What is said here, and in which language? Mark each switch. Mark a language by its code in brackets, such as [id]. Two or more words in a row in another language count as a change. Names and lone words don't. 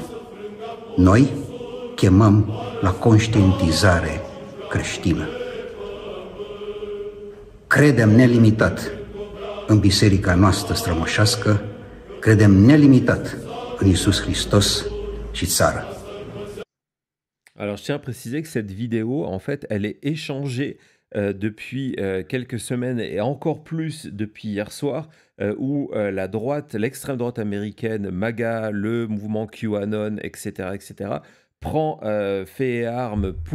[ro] Noi chemăm la conștientizare creștină. Credem nelimitat în biserica noastră strămoșească, credem nelimitat în Iisus Hristos și țară. [fr] Alors, je tiens à préciser que cette vidéo, en fait, elle est échangée depuis quelques semaines et encore plus depuis hier soir, où la droite, l'extrême droite américaine, MAGA, le mouvement QAnon, etc., etc., prend fait et armes